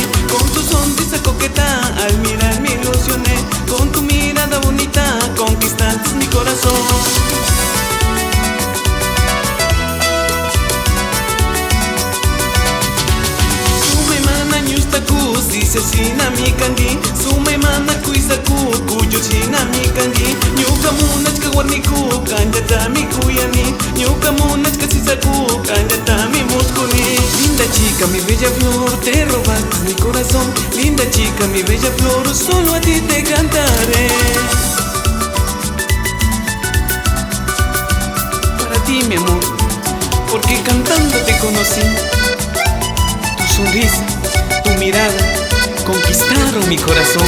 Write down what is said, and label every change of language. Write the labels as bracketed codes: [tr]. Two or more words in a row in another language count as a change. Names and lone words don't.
[es] Con tu sonrisa coqueta, al mirar me ilusioné. Con tu mirada bonita, conquistaste mi corazón. [qu] Sumaimana ñustaku, sisesina mi kangi. Sumaimana kuisaku, kuyochina mi kangi. Ñukamunachka warniku, kanjata mi kuyani. Ñukamunachka sisaku, kanjata mi muskuni. [es] Linda chica, mi bella flor, te robaste mi corazón. Linda chica, mi bella flor, solo a ti te cantaré. Para ti, mi amor, porque cantando te conocí. Tu sonrisa, tu mirada, conquistaron mi corazón.